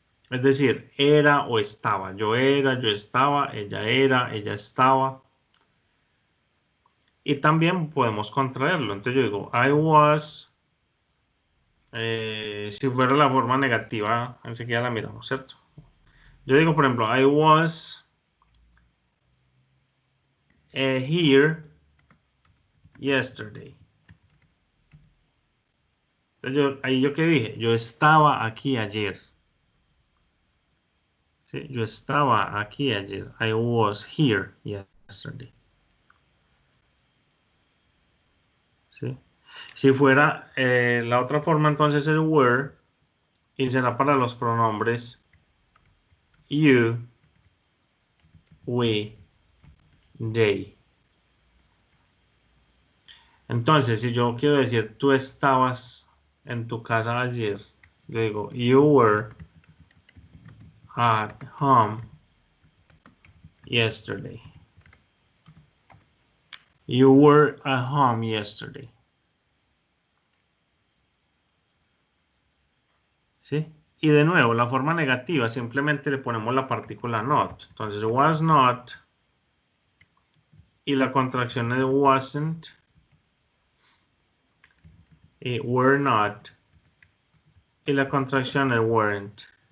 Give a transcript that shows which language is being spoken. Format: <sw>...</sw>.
<es>Es decir, era o estaba. Yo era, yo estaba, era, ella estaba. Y también podemos contraerlo. Entonces yo digo,</es> <en>I was.</en> <es>Si fuera la forma negativa, enseguida la miramos, ¿cierto? Yo digo, por ejemplo,</es> <en>I was here yesterday.</en> <es>Entonces ahí yo qué dije, yo estaba aquí ayer. ¿Sí? Yo estaba aquí ayer.</es> <en>I was here yesterday.</en> <es>¿Sí? Si fuera la otra forma, entonces es were y será para los pronombres you, we, they. Entonces, si yo quiero decir tú estabas en tu casa ayer, yo digo</es> <en>you were at home yesterday. You were at home yesterday.</en> <es>¿Sí? Y de nuevo, la forma negativa, simplemente le ponemos la partícula not. Entonces, was not. Y la contracción es wasn't. Y were not. Y la contracción es weren't.</es>